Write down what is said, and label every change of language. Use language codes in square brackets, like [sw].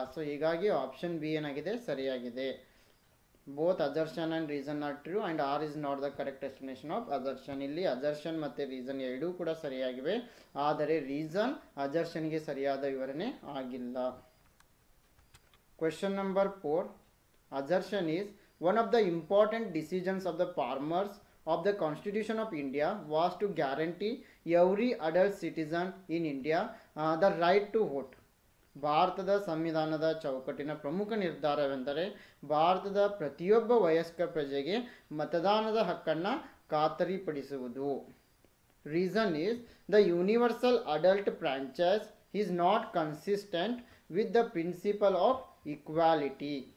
[kn] So ಹೀಗಾಗಿ option B ಏನಾಗಿದೆ ಸರಿಯಾಗಿದೆ. [en] Both assertion and reason are true and R is not the correct explanation of assertion. [kn] ಇಲ್ಲಿ assertion ಮತ್ತು reason ಎರಡೂ ಕೂಡ ಸರಿಯಾಗಿವೆ, ಆದರೆ ರೀಸನ್ ಅಜರ್ಷನ್ಗೆ ಸರಿಯಾದ ವಿವರಣೆ ಆಗಿಲ್ಲ. [en] Question number 4. Assertion is one of the important decisions of the farmers of the Constitution of India was to guarantee every adult citizen in India the right to vote. [kn] ಭಾರತದ ಸಂವಿಧಾನದ ಚೌಕಟ್ಟಿನ ಪ್ರಮುಖ ನಿರ್ಧಾರವೆಂದರೆ ಭಾರತದ ಪ್ರತಿಯೊಬ್ಬ ವಯಸ್ಕ ಪ್ರಜೆಗೆ ಮತದಾನದ ಹಕ್ಕನ್ನು ಖಾತರಿಪಡಿಸುವುದು. [en] Reason is the universal adult franchise is not consistent with the principle of equality.